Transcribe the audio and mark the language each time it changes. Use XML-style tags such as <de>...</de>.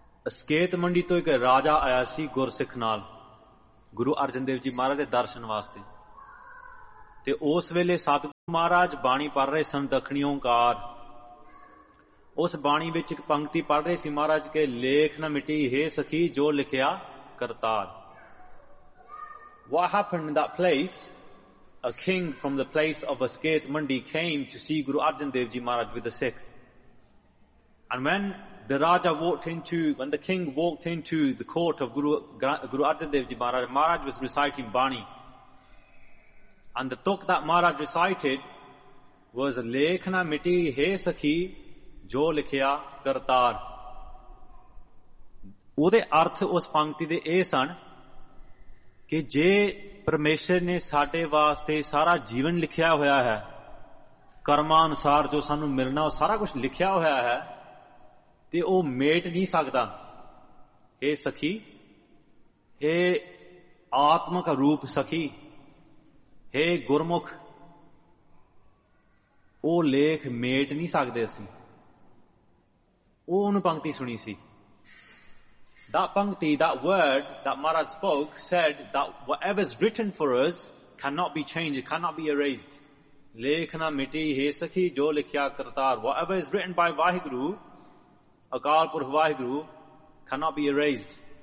<pa>ਸਕੇਤ ਮੰਡੀ ਤੋਂ ਇੱਕ ਰਾਜਾ ਆਇਆ ਸੀ ਗੁਰਸਿੱਖ ਨਾਲ, ਗੁਰੂ ਅਰਜਨ ਦੇਵ ਜੀ ਮਹਾਰਾਜ ਦੇ ਦਰਸ਼ਨ ਵਾਸਤੇ। ਤੇ ਉਸ ਵੇਲੇ ਸਤਿਗੁਰੂ ਮਹਾਰਾਜ ਬਾਣੀ ਪੜ ਰਹੇ ਸਨ ਦੱਖਣੀ ਓਂਕਾਰ। ਉਸ ਬਾਣੀ ਵਿੱਚ ਇੱਕ ਪੰਕਤੀ ਪੜ ਰਹੇ ਸੀ ਮਹਾਰਾਜ ਕੇ, ਲੇਖ ਨਾ ਮਿਟੀ ਹੇ ਸਖੀ ਜੋ ਲਿਖਿਆ Kartar.</pa> <en>What happened in that place? A king from the place of Asket Mandi came to see Guru Arjan Dev Ji Maharaj with the Sikh. And when the king walked into the court of Guru Arjan Dev Ji Maharaj, Maharaj was reciting Bani. And the tuk that Maharaj recited was</en> <pa>Lekhna Miti He Sakhi Jo Likhya Kartar. Ude arth us pankti de esan, ਕਿ ਜੇ ਪਰਮੇਸ਼ਰ ਨੇ ਸਾਡੇ ਵਾਸਤੇ ਸਾਰਾ ਜੀਵਨ ਲਿਖਿਆ ਹੋਇਆ ਹੈ, ਕਰਮਾਂ ਅਨੁਸਾਰ ਜੋ ਸਾਨੂੰ ਮਿਲਣਾ ਉਹ ਸਾਰਾ ਕੁਛ ਲਿਖਿਆ ਹੋਇਆ ਹੈ, ਤੇ ਉਹ ਮੇਟ ਨਹੀਂ ਸਕਦਾ, ਹੇ ਸਖੀ, ਹੇ ਆਤਮਕ ਰੂਪ ਸਖੀ, ਹੇ ਗੁਰਮੁਖ, ਉਹ ਲੇਖ ਮੇਟ ਨਹੀਂ ਸਕਦੇ ਅਸੀਂ। ਉਹ ਉਹਨੂੰ ਪੰਕਤੀ ਸੁਣੀ ਸੀ।</pa> <en>That pankti, that word that Maharaj spoke, said that whatever is written for us cannot be changed, it cannot be erased.</en> <pa>Lekhna miti he sakhi jo likhya kartar.</pa> <en>Whatever is written by Vaheguru, Akal Purakh Vaheguru, cannot be erased.</en>